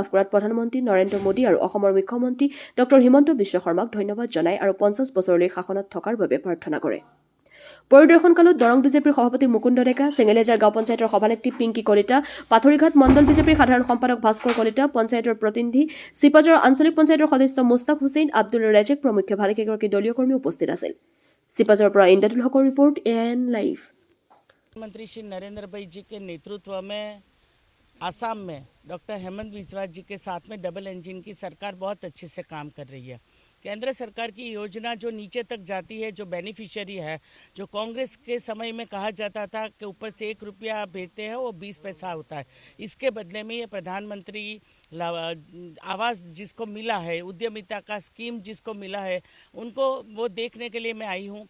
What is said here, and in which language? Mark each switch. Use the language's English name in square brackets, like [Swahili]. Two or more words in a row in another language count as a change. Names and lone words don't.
[Assamese] কৰাত প্ৰধানমন্ত্ৰী নৰেন্দ্ৰ মোদী আৰু অসমৰ মুখ্যমন্ত্ৰী ডঃ হিমন্ত বিশ্ব শৰ্মাক ধন্যবাদ জনায় আৰু ৫০ বছৰলৈ শাসনত থকাৰ বাবে প্ৰাৰ্থনা কৰে পৰিদৰ্শনকালত দৰং বিজেপিৰ সভাপতি মুকুন্দ ডেকা চেঙেলেজাৰ গাঁও পঞ্চায়তৰ সভানেত্ৰী পিংকি কলিতা পাথৰিঘাট মণ্ডল বিজেপিৰ সাধাৰণ সম্পাদক ভাস্কৰ কলিতা পঞ্চায়তৰ প্ৰতিনিধি চিপাঝাৰ আঞ্চলিক পঞ্চায়তৰ সদস্য মুস্তাক হুছেইন আব্দুল ৰেজেক প্ৰমুখ্যে ভালেকেইগৰাকী দলীয় কৰ্মী উপস্থিত আছিল চিপাঝাৰৰ পৰা ইন্দাদুল হকৰ ৰিপৰ্ট এএন লাইভ [Hindi] प्रधानमंत्री श्री नरेंद्र भाई जी के नेतृत्व में आसाम में डॉक्टर हेमंत बिस्वा जी के साथ में [English] double engine [Hindi] की सरकार बहुत अच्छे से काम कर रही है। केंद्र सरकार की योजना जो नीचे तक जाती है, जो बेनिफिशियरी है, जो कांग्रेस के समय में कहा जाता था कि ऊपर से 1 रुपया भेजते हैं वो 20 पैसा होता है, इसके बदले में ये प्रधानमंत्री आवास जिसको मिला है, उद्यमिता का स्कीम जिसको मिला है, उनको वो देखने के लिए मैं आई हूँ।